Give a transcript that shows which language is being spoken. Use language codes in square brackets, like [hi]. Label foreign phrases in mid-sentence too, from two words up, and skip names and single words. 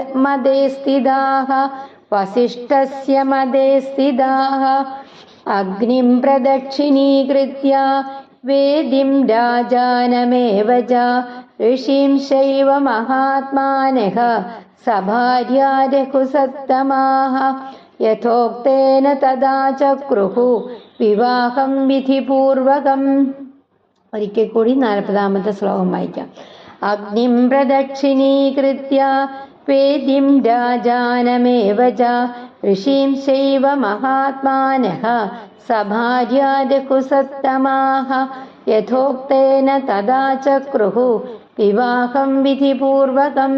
[sa] मदे स्थिताः अग्निं प्रदक्षिणीकृत्य वेदिं राजानमेव च ऋषींश्चैव महात्मानः सभार्या रघुसत्तमाः यथोक्तेन तदा चक्रुः विवाहं विधिपूर्वकम्. [ml] ഒരിക്കൽ കൂടി 40ാമത്തെ ശ്ലോകം വായിക്കാം. [sa] അഗ്നിം പ്രദക്ഷിണീകൃത്യ വേദിം രാജാനമേവ ച ഋഷീംശ്ചൈവ മഹാത്മാനഃ സഭാര്യാ രഘുസത്തമാഃ യഥോക്തേന തദാ ചക്രുഃ വിവാഹം വിധിപൂർവകം.